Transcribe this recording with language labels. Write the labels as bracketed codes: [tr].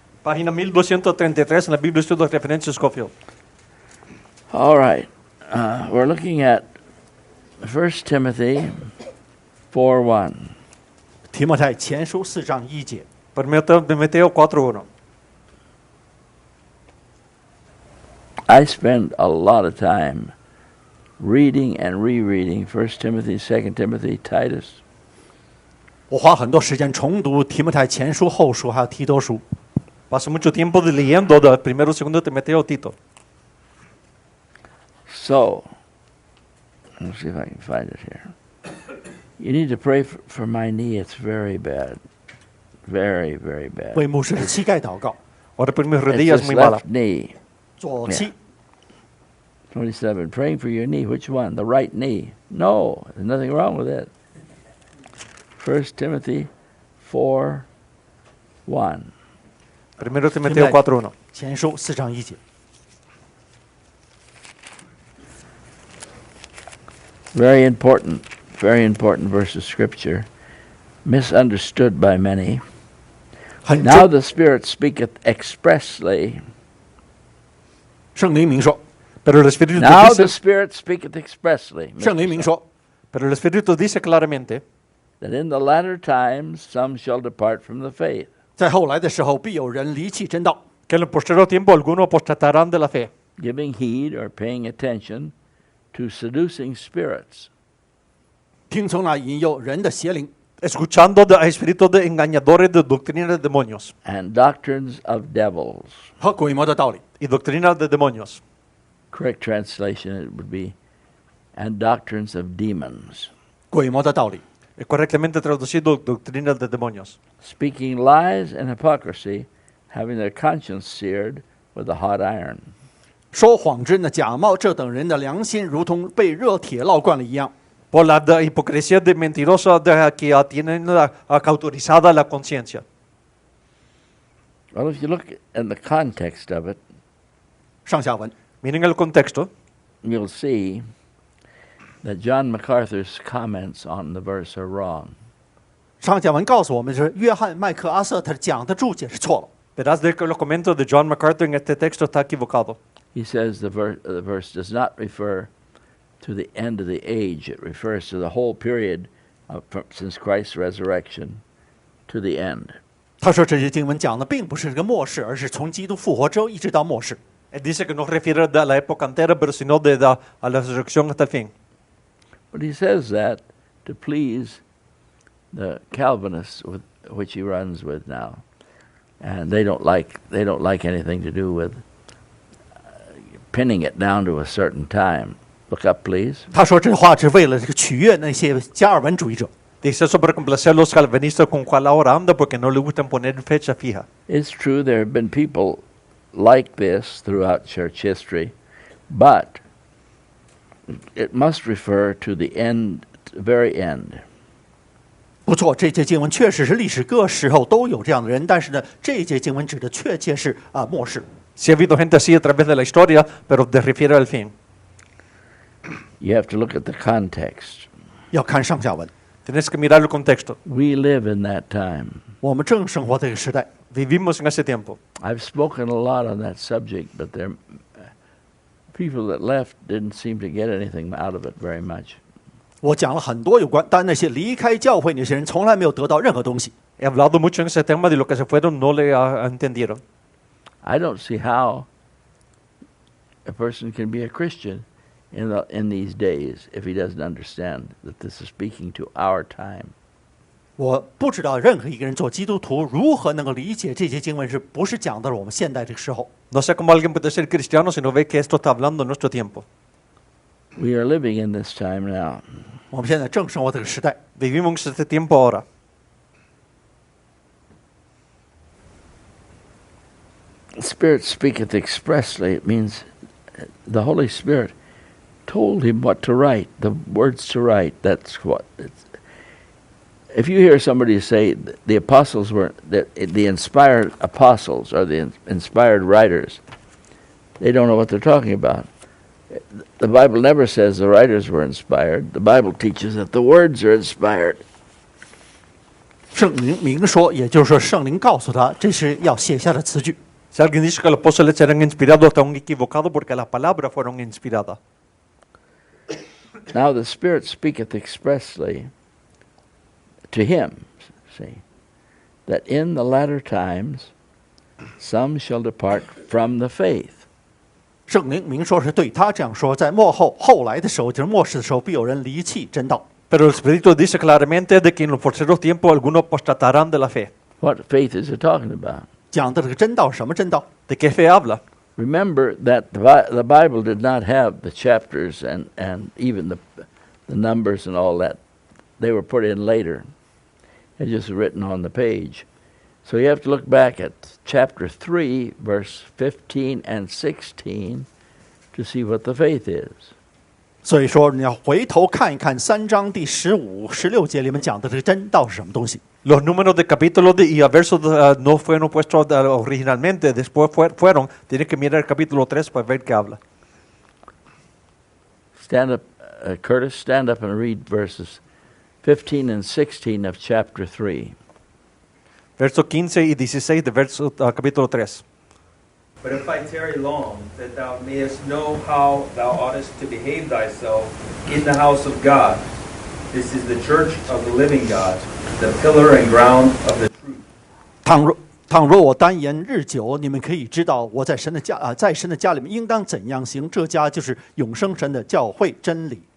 [es] Página 1233 en la Biblia de Estudios de Referencia Scofield. [en] All right. We're looking at 1 Timothy 4:1. [zh] 提摩太前书4章1节， [es] 1 Timoteo 4:1. [en] I spend a lot of time reading and rereading 1 Timothy, 2 Timothy, Titus. [zh] 我花很多时间重读提摩太前书、后书，还有提多书。 [es] Paso mucho tiempo leyendo de 1 2 Timoteo Tito. [en] So, let's see if I can find it here. You need to pray for my knee. It's very bad. Very, very bad. [zh] 为牧师的膝盖祷告， [es] Ahora por mis [en] It's [es] rodillas [en] this [es] muy mala. [en] left knee. [zh] 左膝。 [en] 27. Praying for your knee. Which one? The right knee. No, there's nothing wrong with it. 1 Timothy 4:1. [es] 1 Timoteo 4:1. [zh] 前书4章1节， [en] Very important verse of Scripture. Misunderstood by many. [zh] 很 [en] Now [zh] 重。 [en] the Spirit speaketh expressly. [zh] 圣灵明说， [es] Pero el Espíritu [en] Now the [es] dice, [en] Spirit speaketh expressly. [zh] 圣灵明说， [es] pero el Espíritu dice claramente [en] That in the latter times some shall depart from the faith, [zh] 在后来的时候，必有人离弃真道， [es] que en el posterior tiempo algunos apostatarán de la fe, [en] giving heed or paying attention to seducing spirits, [zh] 听从那引诱人的邪灵 [es] escuchando a espíritus de engañadores de doctrinas de demonios [en] and doctrines of devils. [zh] 和鬼魔的道理。 [es] y doctrinas de demonios. [en] Correct translation it would be, and doctrines of demons, [zh] 鬼魔的道理， [es] Correctamente traducido, doctrinas de demonios. [en] speaking lies and hypocrisy, having their conscience seared with a hot iron. [zh] 说谎之人的假冒，这等人的良心如同被热铁烙惯了一样。 [es] Por la hipocresía de mentirosa que tienen cauterizada la conciencia. [en] Well, if you look in the context of it, [zh] 上下文， [es] Miren el contexto. [en] you'll see that John MacArthur's comments on the verse are wrong. [zh] 上下文告诉我们是约翰麦克阿瑟他讲的注解是错了。 [es] Verás de que los comentarios de John MacArthur en este texto está equivocado. [en] He says the verse does not refer to the end of the age. It refers to the whole period since Christ's resurrection to the end. [zh] 他说这些经文讲的并不是这个末世，而是从基督复活之后一直到末世。 [es] Él dice que no refiere a la época entera, pero sino a la resurrección hasta el fin. [en] But he says that to please the Calvinists with which he runs with now, and they don't like anything to do with pinning it down to a certain time. Look up, please. [zh] 他说这话是为了这个取悦那些加尔文主义者。 [es] Dice eso para complacer a los calvinistas con cual ahora anda porque no le gustan poner fecha fija. [en] It's true there have been people like this throughout church history, but it must refer to the end, very end. [zh] 不错，这节经文确实是历史各时候都有这样的人，但是呢，这一节经文指的确切是末世。 [es] Sí ha habido gente así a través de la historia, pero se refiere al fin. [en] You have to look at the context. [zh] 要看上下文。 [es] Tienes que mirar el contexto. [en] We live in that time. [zh] 我们正生活这个时代。 [es] Vivimos en ese tiempo. [en] I've spoken a lot on that subject, but there people that left didn't seem to get anything out of it very much. [zh] 我讲了很多有关，但那些离开教会那些人从来没有得到任何东西。 [es] He hablado mucho en ese tema de lo que se fueron no le entendieron. [en] I don't see how a person can be a Christian in these days if he doesn't understand that this is speaking to our time. [zh] 我不知道任何一个人做基督徒如何能够理解这些经文是不是讲到了我们现代这个时候。 [es] No sé cómo alguien puede ser cristiano si no ve que esto está hablando en nuestro tiempo. [en] We are living in this time now. [zh] 我们现在正生活这个时代， [es] Vivimos este tiempo ahora. [en] The Spirit speaketh expressly. It means the Holy Spirit told him what to write, the words to write. That's what. If you hear somebody say the apostles were the inspired apostles or the inspired writers, they don't know what they're talking about. The Bible never says the writers were inspired. The Bible teaches that the words are inspired. [zh] 圣灵明说，也就是说圣灵告诉他这是要写下的词句。 [es] Si alguien dice que los apóstoles eran inspirados, están equivocados porque las palabras fueron inspiradas. [en] Now the Spirit speaketh expressly to him, see, that in the latter times some shall depart from the faith. [zh] 圣灵明说是对他这样说，在末后后来的时候，就是末世的时候，必有人离弃真道。 [es] Pero el Espíritu dice claramente de que en los postreros tiempos algunos apostatarán de la fe. [en] What faith is it talking about? [zh] 讲的这个真道是什么真道？ [es] ¿De qué fe habla? [en] Remember that the Bible did not have the chapters and even the numbers and all that. They were put in later. It's just written on the page. So you have to look back at chapter 3, verse 15 and 16 to see what the faith is. [zh] 所以说你要回头看一看3章第15、16节里面讲的这个真道是什么东西。 [es] Los números de capítulos y versos no fueron puestos originalmente, después fueron. Tienes que mirar el capítulo 3 para ver qué habla. [en] Stand up, Curtis, stand up and read verses 15 and 16 of chapter 3. [es] Versos 15 y 16 de capítulo 3. [en] But if I tarry long, that thou mayest know how thou oughtest to behave thyself in the house of God. This is the church of the living God, the pillar and ground of the truth. [zh] 倘若我单言日久，你们可以知道我在神的家里面应当怎样行。这家就是永生神的教会真理。